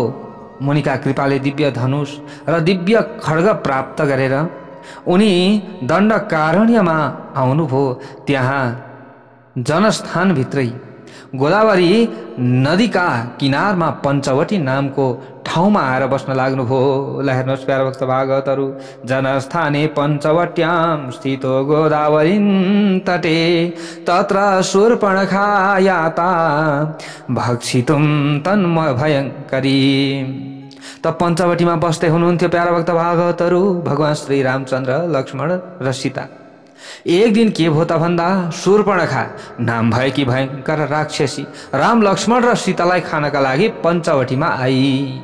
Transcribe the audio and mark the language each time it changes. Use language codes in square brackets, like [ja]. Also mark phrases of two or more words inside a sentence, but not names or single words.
[ne] मुनिका कृपाले दिव्य धनुष र दिव्य खड्ग प्राप्त गरेर उनी दण्डकारण्यमा आउनुभयो। त्यहाँ जनस्थानभित्रै गोदावरी नदीका किनारमा पञ्चवटी नामको ठाउँमा आएर बस्न लाग्नुभयो। ल हेर्नुहोस् प्यारा भक्त भागवतहरू, [sa] जनस्थाने पञ्चवट्यां स्थितो गोदावरीं तटे तत्र शूर्पणखा याता भक्षितुं तन्मय भयङ्करी। [ne] त पञ्चवटीमा बस्दै हुनुहुन्थ्यो प्यारा भक्त भागवतहरू भगवान श्री रामचन्द्र, लक्ष्मण र सीता। एक दिन के भयो त भन्दा शूर्पणखा नाम भएकी भयङ्कर राक्षसी राम, लक्ष्मण र सीतालाई खानका लागि पञ्चवटीमा आई।